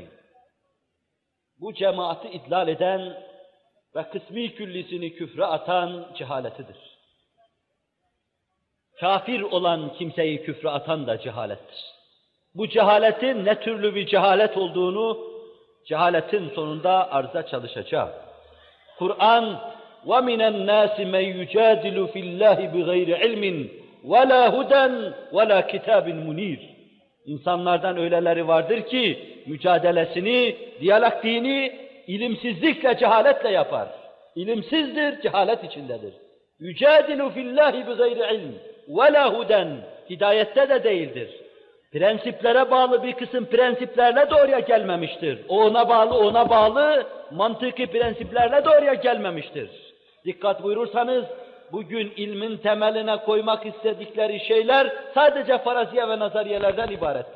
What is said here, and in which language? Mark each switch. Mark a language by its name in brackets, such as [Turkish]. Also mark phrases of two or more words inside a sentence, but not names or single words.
[Turkish] Bu cemaati idlal eden ve kısmi küllisini küfre atan cehaletidir. Kafir olan kimseyi küfre atan da cehalettir. Bu cehaletin ne türlü bir cehalet olduğunu cehaletin sonunda arıza çalışacağım. [Arabic] Kur'an وَمِنَ النَّاسِ مَنْ يُجَادِلُ فِي اللّٰهِ بِغَيْرِ عِلْمٍ وَلَا هُدًى وَلَا كِتَابٍ مُنِيرٍ. [Turkish] İnsanlardan öyleleri vardır ki mücadelesini, diyalektiğini ilimsizlikle, cehaletle yapar. İlimsizdir, cehalet içindedir. [Arabic] يُجَادِلُ فِي اللّٰهِ بِغَيْرِ عِلْمٍ وَلَا هُدًى. [Turkish] Hidayette de değildir. Prensiplere bağlı bir kısım prensiplerle de oraya gelmemiştir. O ona bağlı mantıki prensiplerle de oraya gelmemiştir. Dikkat buyurursanız, bugün ilmin temeline koymak istedikleri şeyler sadece faraziye ve nazariyelerden ibarettir.